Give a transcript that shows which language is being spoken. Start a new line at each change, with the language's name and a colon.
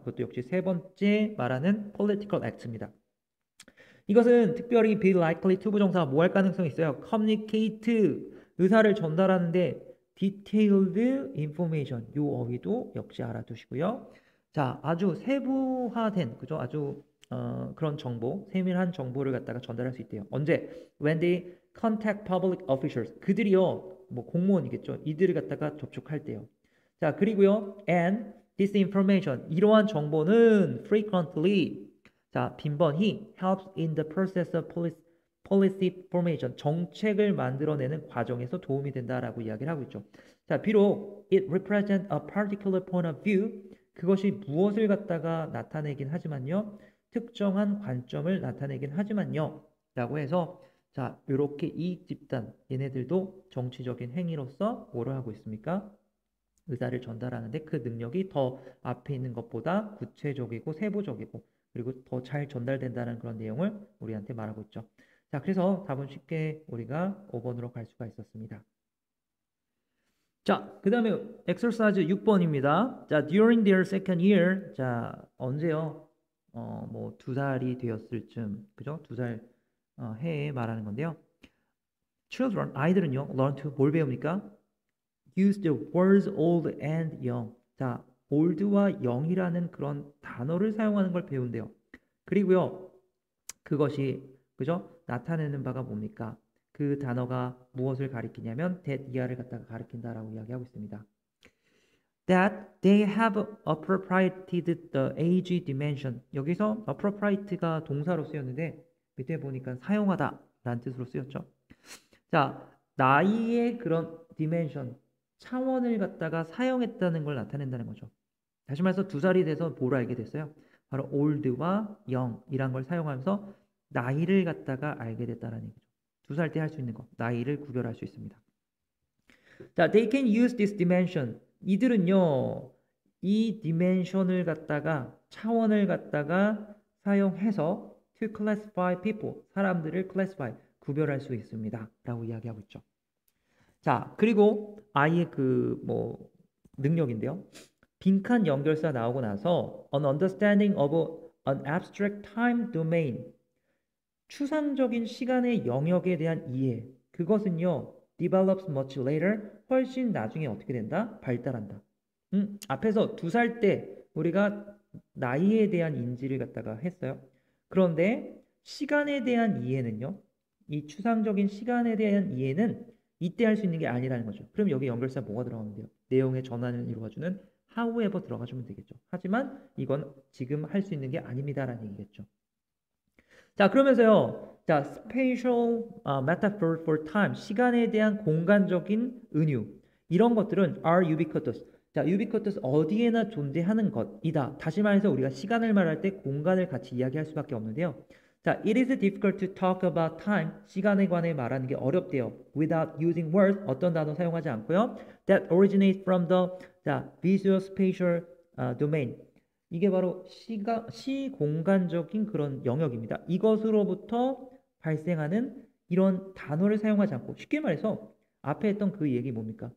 Korean: 이것도 역시 세 번째 말하는 political act입니다. 이것은 특별히 be likely to 부정사 뭐 할 가능성이 있어요? communicate 의사를 전달하는데
English: detailed information
Korean: 요 어휘도 역시 알아두시고요. 자, 아주 세부화된 그죠? 아주 그런 정보, 세밀한 정보를 갖다가 전달할 수 있대요. 언제?
English: When they contact public officials
Korean: 그들이요, 뭐 공무원이겠죠. 이들을 갖다가 접촉할 때요. 자, 그리고요,
English: and this information
Korean: 이러한 정보는
English: frequently
Korean: 자, 빈번히
English: helps in the process of policy formation.
Korean: 정책을 만들어내는 과정에서 도움이 된다라고 이야기를 하고 있죠. 자, 비록
English: it represents a particular point of view.
Korean: 그것이 무엇을 갖다가 나타내긴 하지만요. 특정한 관점을 나타내긴 하지만요. 라고 해서 자, 이렇게 이 집단, 얘네들도 정치적인 행위로서 뭐를 하고 있습니까? 의사를 전달하는데 그 능력이 더 앞에 있는 것보다 구체적이고 세부적이고 그리고 더 잘 전달된다는 그런 내용을 우리한테 말하고 있죠. 자, 그래서 답은 쉽게 우리가 5번으로 갈 수가 있었습니다. 자, 그 다음에 exercise 6번입니다.
English: 자, during their second year.
Korean: 자, 언제요? 뭐, 2살이 되었을 쯤, 그죠? 2살 해에 말하는 건데요. Children, 아이들은요,
English: learn to
Korean: 뭘 배웁니까?
English: Use the words old and young.
Korean: 자, old와 young이라는 그런 단어를 사용하는 걸 배운대요. 그리고요, 그것이, 그죠? 나타내는 바가 뭡니까? 그 단어가 무엇을 가리키냐면 that year를 갖다가 가리킨다라고 이야기하고 있습니다.
English: That they have appropriated the age dimension.
Korean: 여기서 appropriate가 동사로 쓰였는데 밑에 보니까 사용하다 라는 뜻으로 쓰였죠. 자, 나이의 그런 dimension, 차원을 갖다가 사용했다는 걸 나타낸다는 거죠. 다시 말해서 2살이 돼서 뭘 알게 됐어요? 바로 old와 young이란 걸 사용하면서 나이를 갖다가 알게 됐다는 얘기죠. 2살 때 할 수 있는 거, 나이를 구별할 수 있습니다.
English: 자, they can use this dimension.
Korean: 이들은요, 이 dimension을 갖다가 차원을 갖다가 사용해서
English: to classify people,
Korean: 사람들을 classify, 구별할 수 있습니다. 라고 이야기하고 있죠. 자, 그리고 아이의 그 뭐 능력인데요. 빈칸 연결사 나오고 나서
English: an understanding of an abstract time domain.
Korean: 추상적인 시간의 영역에 대한 이해.
English: 그것은요. develops much later.
Korean: 훨씬 나중에 어떻게 된다? 발달한다. 앞에서 2살 때 우리가 나이에 대한 인지를 갖다가 했어요. 그런데 시간에 대한 이해는요. 이 추상적인 시간에 대한 이해는 이때 할 수 있는 게 아니라는 거죠. 그럼 여기 연결사 뭐가 들어가면 돼요? 내용의 전환을 이루어주는 however 들어가주면 되겠죠. 하지만 이건 지금 할 수 있는 게 아닙니다라는 얘기겠죠. 자, 그러면서요.
English: 자, spatial metaphor for time.
Korean: 시간에 대한 공간적인 은유. 이런 것들은
English: are ubiquitous.
Korean: 자, ubiquitous 어디에나 존재하는 것이다. 다시 말해서 우리가 시간을 말할 때 공간을 같이 이야기할 수밖에 없는데요.
English: 자, it is difficult to talk about time.
Korean: 시간에 관해 말하는 게 어렵대요.
English: Without using words.
Korean: 어떤 단어 사용하지 않고요.
English: That originates from the 자, visual spatial domain.
Korean: 이게 바로 시공간적인 그런 영역입니다. 이것으로부터 발생하는 이런 단어를 사용하지 않고 쉽게 말해서 앞에 했던 그 얘기 뭡니까?